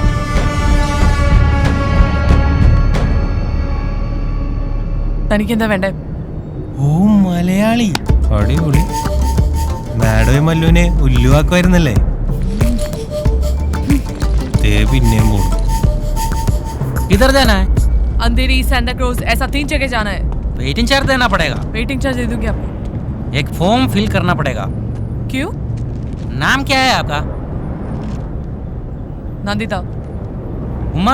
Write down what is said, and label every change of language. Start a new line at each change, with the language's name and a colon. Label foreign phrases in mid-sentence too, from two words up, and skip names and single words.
Malayalam: തനിക്ക് എന്താ വേണ്ടേ? ഓ മലയാളി, അടിപൊളി. മാഡവും മല്ലുവിനെ ഉല്ലുവാക്കുമായിരുന്നല്ലേ? ദേ പിന്നെയും പോണു.
Hindi: किधर जाना है? अंधेरी सैंटा क्रूज ऐसा 3 जगह जाना है.
English: waiting charge
Hindi: देना पड़ेगा.
English: waiting charge
Hindi: दे दूंगी आपको. एक
English: form fill
Hindi: करना पड़ेगा. क्यों? नाम क्या है आपका? नंदिता. उमर?